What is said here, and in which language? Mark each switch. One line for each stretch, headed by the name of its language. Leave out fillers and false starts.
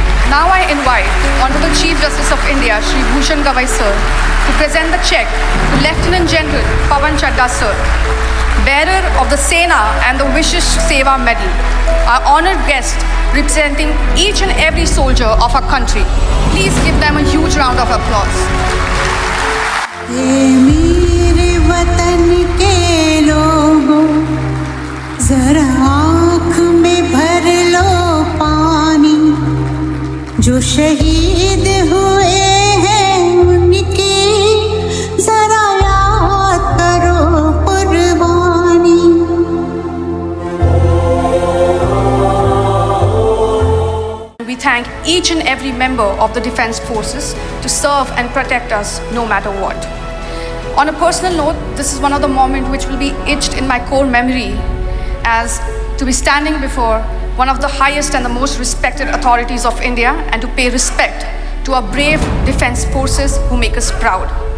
English: Now I invite Honorable Chief Justice of India, Shri Bhushan Gavai sir, to present the check to Lieutenant General Pawan Chadha sir, bearer of the Sena and the Vishish Seva Medal, our honored guest representing each and every soldier of our country. Please give them a huge round of applause.
Hindi: ये मेरे वतन के लोगों, जरा आँख में भर लो पानी, जो शहीद हुए हैं उनकी जरा याद करो कुर्बानी।
English: We thank each and every member of the defense forces to serve and protect us no matter what. On a personal note, this is one of the moments which will be etched in my core memory, as to be standing before one of the highest and the most respected authorities of India and to pay respect to our brave defense forces who make us proud.